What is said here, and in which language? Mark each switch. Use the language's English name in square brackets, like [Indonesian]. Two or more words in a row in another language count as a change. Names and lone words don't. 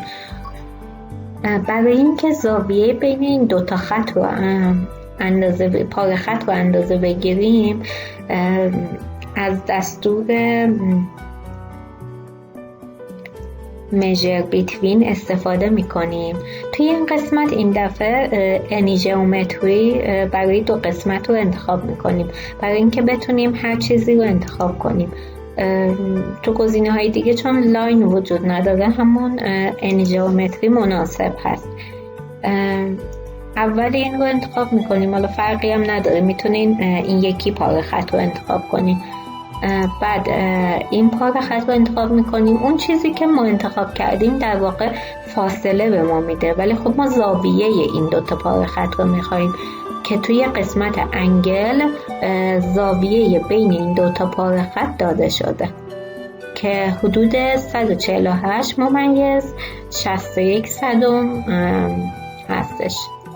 [Persian] برای اینکه زاویه بین این دوتا خط رو پاره خط رو اندازه بگیریم، از دستور [English] measure between [Persian] استفاده میکنیم. توی این قسمت این دفعه [English] any geometry [Persian] برای دو قسمت رو انتخاب میکنیم برای اینکه بتونیم هر چیزی رو انتخاب کنیم. تو گزینه های دیگه چون لاین وجود نداره همون [English] any geometry [Persian] مناسب هست. اول این رو انتخاب میکنیم، حالا فرقی هم نداره، میتونین این یکی پاره خط رو انتخاب کنیم. بعد این پاره خط رو انتخاب میکنیم. اون چیزی که ما انتخاب کردیم در واقع فاصله به ما میده، ولی خب ما زاویه این دوتا پاره خط رو میخواییم که توی قسمت انگل زاویه بین این دوتا پاره خط داده شده که حدود 148 ممیز 61 صدم هستش.